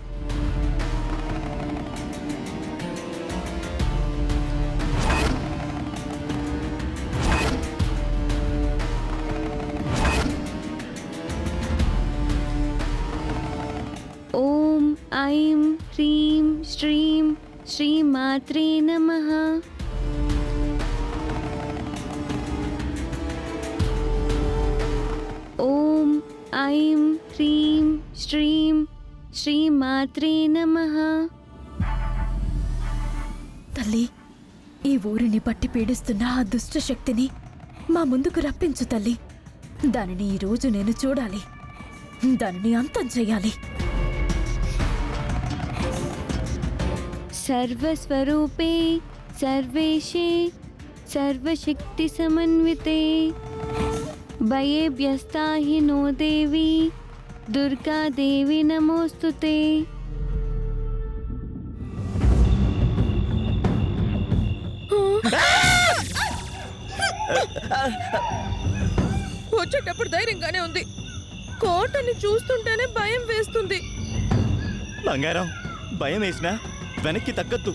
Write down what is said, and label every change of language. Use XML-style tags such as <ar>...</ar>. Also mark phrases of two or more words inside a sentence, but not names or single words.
<sa>ॐ ऐं ह्रीं श्रीं श्रीमात्रे नमः। ॐ ऐं ह्रीं श्रीं श्रीमात्रे नमः।</sa> <te>తల్లి, ఈ ఊరిని పట్టి పీడిస్తున్న ఆ దుష్ట శక్తిని మా ముందుకు రప్పించు తల్లి. దానిని ఈరోజు నేను చూడాలి, దానిని అంతం చెయ్యాలి.</te> <sa>सर्वस्वरूपे सर्वेशे सर्वशक्तिसमन्विते भयेभ्यस्ता हि नो देवी दुर्गा देवी नमोऽस्तुते।</sa> <te>వచ్చేటప్పుడు ధైర్యంగానే ఉంది, కోటని చూస్తుంటేనే భయం వేస్తుంది. బంగారం, భయం వేసినా వెనక్కి తగ్గద్దు.</te>